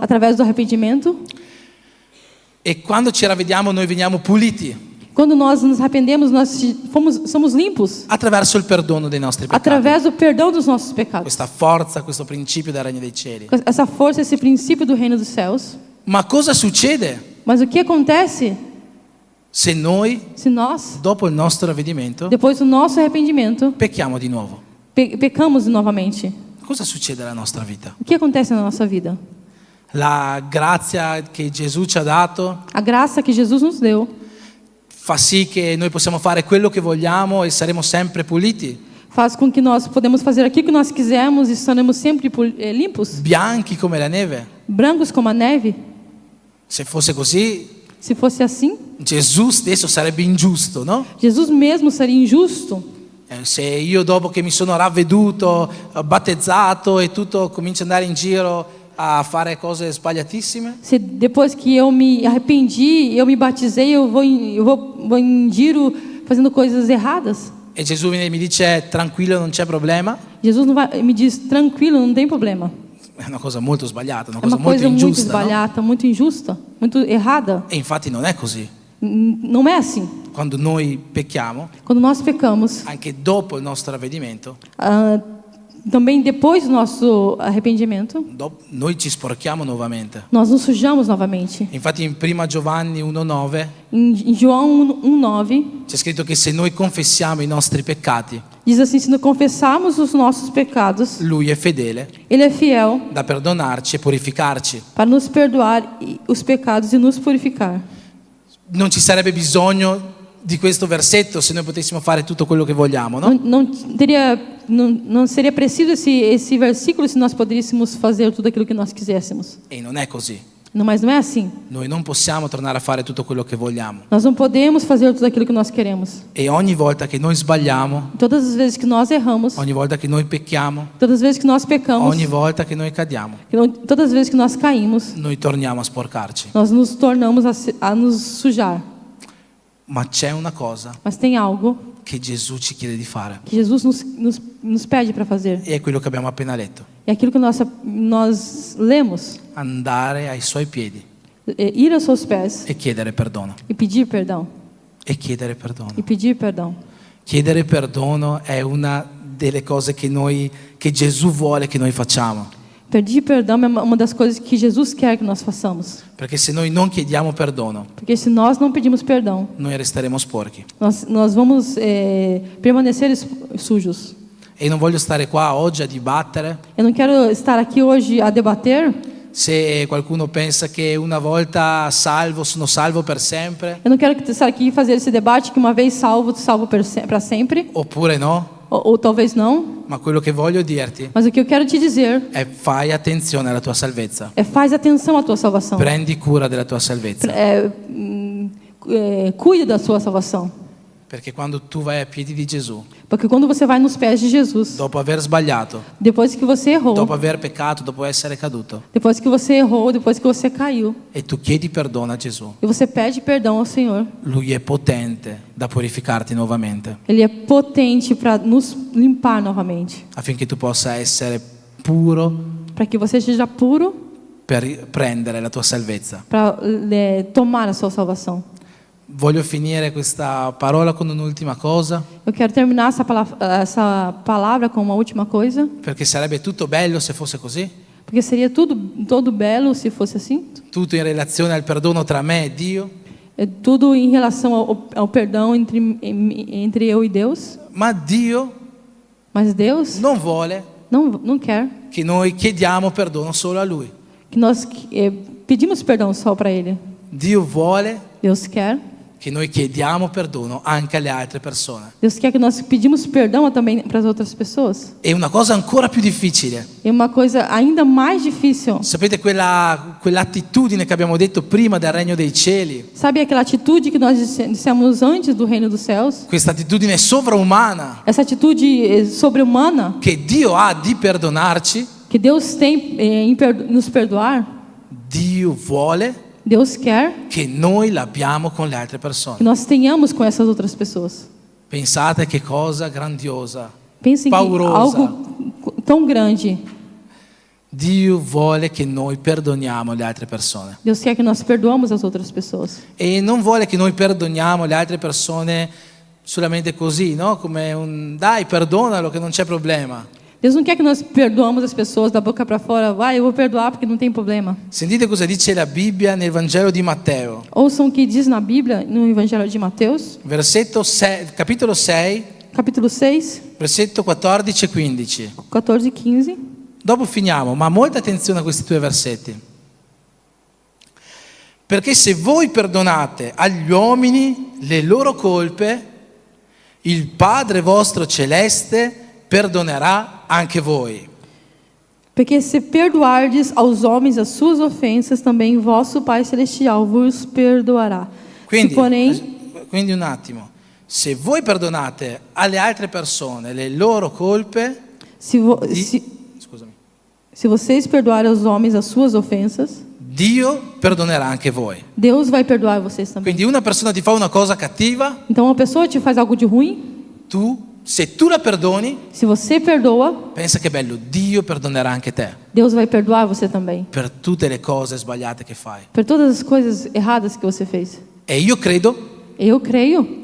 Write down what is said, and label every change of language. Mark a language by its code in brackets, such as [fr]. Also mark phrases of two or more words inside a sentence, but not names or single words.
[pt] do arrependimento. [it] E quando ci ravvediamo noi veniamo puliti [pt] Quando nós nos arrependemos, nós somos limpos [it] attraverso il perdono dei nostri peccati. [pt] através do perdão dos nossos pecados. [it] Questa forza, questo principio del regno dei cieli. [pt] Essa força, esse princípio do reino dos céus. [it] Ma cosa succede [pt] Mas o que acontece [it] se noi, [pt] se nós, [it] dopo il nostro ravvedimento, [pt] depois do nosso arrependimento, [it] pecchiamo di nuovo? [pt] pecamos novamente? [it] Cosa succede alla nostra vita? [pt] O que acontece na nossa vida? [it] La grazia che Gesù ci ha dato [pt] A graça que Jesus nos deu [it] fa sì che noi possiamo fare quello che vogliamo e saremo sempre puliti, [pt] faz com que nós podemos fazer aquilo que nós quisermos e estaremos sempre limpos, [it] bianchi come la neve. [pt] brancos como a neve. [it] Se fosse così, [pt] Se fosse assim, [it] Gesù stesso sarebbe ingiusto, no? [pt] Jesus mesmo seria injusto. [it] Se io dopo che mi sono ravveduto, battezzato e tutto comincio ad andare in giro a fare cose sbagliatissime, [pt] Se depois que eu me arrependi, eu me batizei, eu vou em giro fazendo coisas erradas. [it] e Gesù viene e mi dice tranquillo, non c'è problema, [pt] Jesus não vai, me diz tranquilo, não tem problema. [it] è una cosa molto sbagliata, una [pt] É [it] cosa [pt] uma [it] molto [pt] coisa muito [it] ingiusta, no? [pt] esbalhata, muito injusta, muito errada. [it] E infatti non è così. [pt] Não é assim. [it] Quando noi pecchiamo, [pt] Quando nós pecamos, [it] anche dopo il nostro ravvedimento, [pt] também depois do nosso arrependimento, [it] noi ci sporchiamo nuovamente. [pt] nós nos sujamos novamente. [it] Infatti in 1 Giovanni 1,9 [pt] Em João 1:9 [it] c'è scritto che se noi confessiamo i nostri peccati, [pt] diz assim: se não confessarmos os nossos pecados, [it] Lui è fedele [pt] Ele é fiel [it] da perdonarci e purificarci. [pt] para nos perdoar os pecados e nos purificar. [it] Non ci sarebbe bisogno di questo versetto se noi potessimo fare tutto quello che vogliamo, no? [pt] Não seria preciso esse versículo se nós poderíamos fazer tudo aquilo que nós quiséssemos. [it] E non è così. [pt] Mas não é assim. [it] Noi non possiamo tornare a fare tutto quello che vogliamo. [pt] Nós não podemos fazer tudo aquilo que nós queremos. [it] E ogni volta che noi sbagliamo, [pt] Todas as vezes que nós erramos, [it] ogni volta che noi pecchiamo, [pt] todas as vezes que nós pecamos, [it] ogni volta che noi cadiamo, [pt] todas as vezes que nós caímos, [it] noi torniamo a sporcarci. [pt] nós nos tornamos a nos sujar. [it] Ma c'è una cosa [pt] Mas tem algo [it] che Gesù ci chiede di fare. [pt] que Jesus nos pede para fazer. [it] E è quello che abbiamo appena letto. [pt] É aquilo que nós lemos. [it] Andare ai suoi piedi [pt] É ir aos seus pés [it] e chiedere perdono. [pt] e pedir perdão. [it] E chiedere perdono. [pt] E pedir perdão. [it] Chiedere perdono è una delle cose che Gesù vuole che noi facciamo. [pt] Pedir perdão é uma das coisas que Jesus quer que nós façamos. [it] Perché se noi non chiediamo perdono, [pt] Porque se nós não pedimos perdão, [it] noi resteremo sporchi. [pt] nós vamos permanecer sujos. [it] E non voglio stare qua oggi a dibattere [pt] Eu não quero estar aqui hoje a debater. [it] se qualcuno pensa che una volta salvo sono salvo per sempre, [pt] Eu não quero estar aqui e fazer esse debate que uma vez salvo para sempre. [it] oppure no. [pt] Ou talvez não. [it] Ma quello che voglio dirti [pt] Mas o que eu quero te dizer [it] è fai attenzione alla tua salvezza. [pt] é faz atenção à tua salvação. [it] Prendi cura della tua salvezza. [pt] Cuide da sua salvação. [it] Perché quando tu vai a piedi di Gesù, [pt] Porque quando você vai nos pés de Jesus, [it] dopo aver sbagliato, [pt] depois que você errou, [it] dopo aver peccato, dopo essere caduto, [pt] depois que você caiu, [it] e tu chiedi perdono a Gesù, [pt] e você pede perdão ao Senhor, [it] Lui è potente da purificarti nuovamente, [pt] Ele é potente para nos limpar novamente, [it] affinché tu possa essere puro [pt] para que você seja puro [it] per prendere la tua salvezza. [pt] para tomar a sua salvação. [it] Voglio finire questa parola con un'ultima cosa, [pt] Eu quero terminar essa palavra com uma última coisa, [it] perché sarebbe tutto bello se fosse così. [pt] porque seria todo belo se fosse assim. [it] Tutto in relazione al perdono tra me e Dio. [pt] É tudo em relação ao perdão entre eu e Deus. [it] Ma Dio [pt] Mas Deus [it] non vuole [pt] não quer [it] che noi chiediamo perdono solo a Lui. [pt] que nós pedimos perdão só para Ele. [it] Dio vuole [pt] Deus quer. [it] che noi chiediamo perdono anche alle altre persone. [pt] Deus quer que nós pedimos perdão também para as outras pessoas. [it] E una cosa ancora più difficile. [pt] É uma coisa ainda mais difícil. [it] Sapete quell'attitudine che abbiamo detto prima del regno dei cieli? [pt] Sabe aquela atitude que nós dissemos antes do reino dos céus? [it] Questa attitudine sovraumana [pt] Essa atitude sobre-humana [it] che Dio ha di perdonarci. [pt] que Deus tem em nos perdoar. [it] Dio vuole [pt] Deus quer [it] che noi l'abbiamo con le altre [pt] que [it] persone. [pt] nós tenhamos com essas outras pessoas. [it] Pensate che cosa grandiosa. [pt] Pensem que [it] Paurosa. [pt] algo tão grande. [it] Dio vuole che noi perdoniamo le altre persone. [pt] Deus quer que nós perdoamos as outras pessoas. [it] E non vuole che noi perdoniamo le altre persone solamente così, no? Come un dai, perdonalo che non c'è problema. [pt] Deus não quer que nós perdoamos as pessoas da boca para fora. Vai, eu vou perdoar porque não tem problema. [it] Sentite cosa dice la Bibbia nel Vangelo di Matteo, [pt] Ouçam o que diz na Bíblia, no Evangelho de Mateus, [it] capitolo 6, [pt] capítulo 6, [it] versetto 14 e 15. [pt] 14 e 15. [it] Dopo finiamo, ma molta attenzione a questi due versetti. Perché se voi perdonate agli uomini le loro colpe, il Padre vostro celeste perdonerà anche voi. [pt] Porque se perdoardes aos homens as suas ofensas, também vosso Pai Celestial vos perdoará. [it] Se Quindi un attimo, se voi perdonate alle altre persone le loro colpe, scusami, [pt] se vocês perdoarem aos homens as suas ofensas, [it] Dio perdonerà anche voi. [pt] Deus vai perdoar vocês também. [it] Quindi una persona ti fa una cosa cattiva, [pt] Então uma pessoa te faz algo de ruim, [it] se tu la perdoni, [pt] se você perdoa, [it] pensa che bello, Dio perdonerà anche te [pt] Deus vai perdoar você também. [it] per tutte le cose sbagliate che fai. [pt] Por todas as coisas erradas que você fez. [it] E io credo [pt] Eu creio